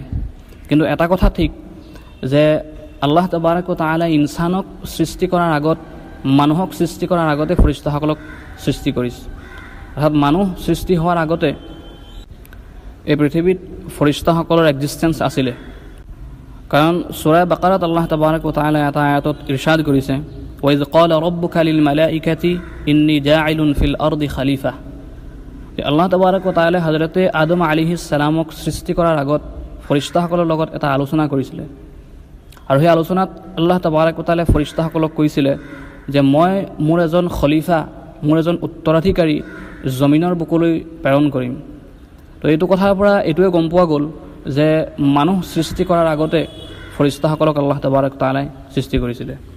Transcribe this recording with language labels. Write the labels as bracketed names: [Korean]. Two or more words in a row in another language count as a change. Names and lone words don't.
[Assamese] কিন্তু এটা কথা ঠিক যে আল্লাহ [Arabic] تبارك وتعالى [Assamese] ইনসানক সৃষ্টি কৰাৰ আগত, মানুহক সৃষ্টি কৰাৰ আগতে ফৰিষ্টাসকলক সৃষ্টি কৰিছে। অৰ্থাৎ মানুহ সৃষ্টি হোৱাৰ আগতে এই পৃথিৱীত ফৰিষ্টাসকলৰ এক্সিষ্টেঞ্চ আছিলে। কাৰণ সূৰা বাকাৰাত আল্লাহ [Arabic] تبارك وتعالى [Assamese] এটা আয়াতত ইৰশাদ কৰিছে, [Arabic] وإذ قال ربك للملائكة إني جاعل في الأرض خليفة. [Assamese] আল্লাহ [Arabic] تبارك وتعالى [Assamese] হযৰতে আদম [Arabic] عليه السلام [Assamese] সৃষ্টি কৰাৰ আগত ফৰিষ্টাসকলৰ লগত এটা আলোচনা কৰিছিলে, আৰু সেই আলোচনাত আল্লাহ [Arabic] تبارك وتعالى [Assamese] ফৰিষ্টাসকলক কৈছিলে যে মই মোৰ এজন খলিফা, মোৰ এজন উত্তৰাধিকাৰী জমিনৰ বুকুলৈ প্ৰেৰণ কৰিম। তো এইটো কথাৰ পৰা এইটোৱে গম পোৱা গ'ল যে মানুহ সৃষ্টি কৰাৰ আগতে ফৰিষ্টাসকলক আল্লাহ [Arabic] تبارك تعالى [Assamese] সৃষ্টি কৰিছিলে।